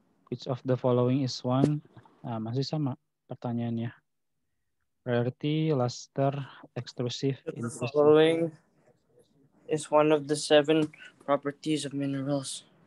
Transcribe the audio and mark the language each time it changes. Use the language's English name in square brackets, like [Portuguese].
[English] Which of the following is one? [Indonesian] Nah, masih sama pertanyaannya. [English] Rarity, luster, extrusive, The intrusive. following is one of the 7 properties of minerals.